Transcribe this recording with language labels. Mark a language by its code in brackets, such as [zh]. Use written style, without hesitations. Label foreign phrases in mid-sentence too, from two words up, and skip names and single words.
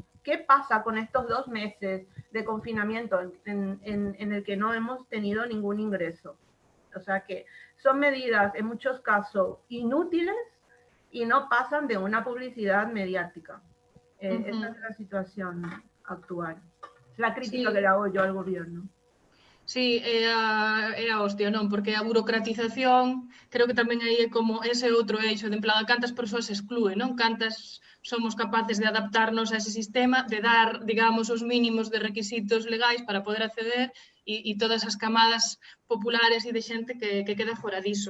[es] ¿Qué pasa con estos 2 meses de confinamiento en el que no hemos tenido ningún ingreso? O sea que son medidas en muchos casos inútiles y no pasan de una publicidad mediática. Esa es la situación actual. La crítica que le hago yo al gobierno. Sí, [gl] é a hostia, non? Porque a burocratización, creo que tamén aí é como ese outro eixo, de en plan, a cantas persoas exclúe, non? Cantas somos capaces de adaptarnos a ese sistema, de dar, digamos, os mínimos de requisitos legais para poder acceder e todas as camadas populares e de xente que queda fora diso.